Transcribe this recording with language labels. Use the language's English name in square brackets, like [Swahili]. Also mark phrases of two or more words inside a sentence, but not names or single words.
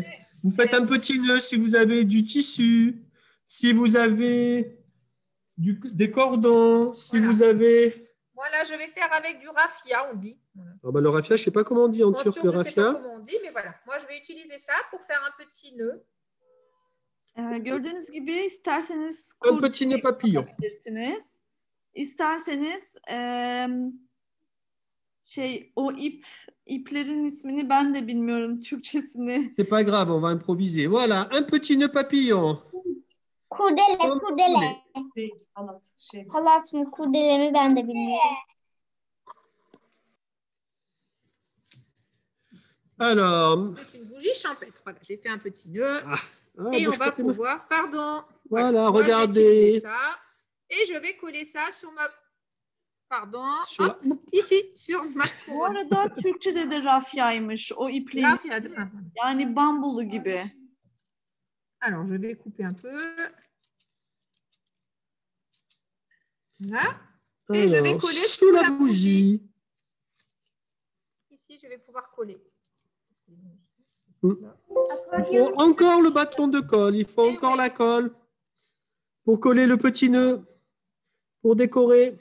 [French] Vous faites un petit nœud si vous avez du tissu, si vous avez des cordons, si Voilà. vous avez... Voilà, je vais faire avec du raffia, on dit. Voilà. Ah bah, le raffia, je ne sais pas comment on dit en turc, le Je ne sais pas raffia. comment on dit, mais voilà. Moi, je vais utiliser ça pour faire un petit nœud. [Turkish] Gördüğünüz gibi isterseniz [French] Un petit nœud papillon. [Turkish] kullanabilirsiniz. İsterseniz o iplerin ismini ben de bilmiyorum Türkçesini. [French] C'est pas grave, on va improviser. Voilà, un petit nœud papillon. [Turkish] Kurdele, [French] Comme [Turkish] kurdele. Halat mı, kurdele mi ben de bilmiyorum. [French] Alors, C'est une bougie champêtre. Voilà, j'ai fait un petit nœud. ah, Et bah, on je va crois que- pouvoir, pardon. Voilà, Moi, je vais regardez. utiliser ça. Et je vais coller ça sur ma... Pardon. Sur la- Hop, ici, sur ma [Turkish] Bu [French] couronne. [Turkish] arada Türkçe'de de rafyaymış o ipliğin. Raffia, değil mi? Yani bambulu gibi. [French] Alors, je vais couper un peu. Voilà. Et je vais Alors, coller sous la bougie. Ici, je vais pouvoir coller. Il faut encore le bâton de colle, il faut encore la colle pour coller le petit nœud, pour décorer.